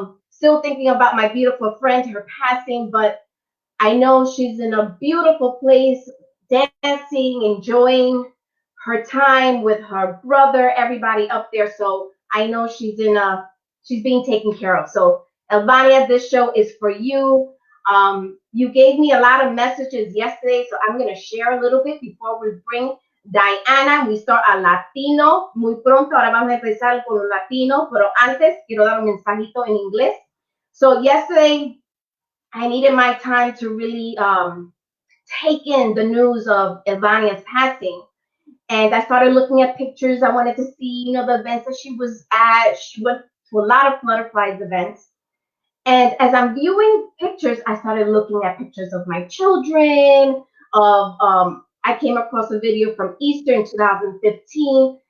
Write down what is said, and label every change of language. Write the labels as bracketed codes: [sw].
[en] Still thinking about my beautiful friend, her passing, but I know she's in a beautiful place, dancing, enjoying her time with her brother, everybody up there. So I know she's being taken care of. So Elvania, this show is for you. You gave me a lot of messages yesterday, so I'm going to share a little bit before we bring Diana. We start a Latino. [es] Muy pronto, ahora vamos a empezar con un Latino, pero antes quiero dar un mensajito en inglés. [en] So yesterday, I needed my time to really take in the news of Elvania's passing. And I started looking at pictures. I wanted to see, the events that she was at. She went to a lot of Flutterflies events. And as I'm viewing pictures, I started looking at pictures of my children, I came across a video from Easter in 2015.